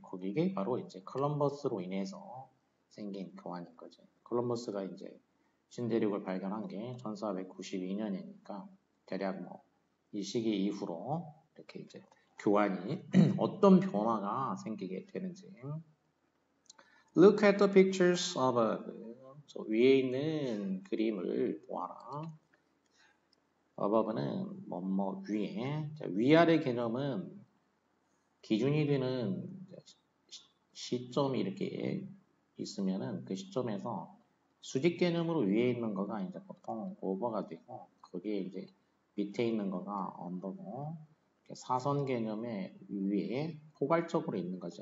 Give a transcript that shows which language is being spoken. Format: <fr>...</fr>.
<ko>거기게 바로 이제 컬럼버스로 인해서 생긴 교환인 거지. 컬럼버스가 이제 신대륙을 발견한 게 1492년이니까 대략 뭐 이 시기 이후로 이렇게 이제 교환이 어떤 변화가 생기게 되는지.</ko> <en>Look at the pictures above.</en> <ko>위에 있는 그림을 보아라. above는 뭐뭐 위에. 위아래 개념은 기준이 되는 시점이 이렇게 있으면은 그 시점에서 수직 개념으로 위에 있는 거가 이제 보통 over가 되고 거기에 이제 밑에 있는 거가 under고 사선 개념의 위에 포괄적으로 있는 거죠.</ko>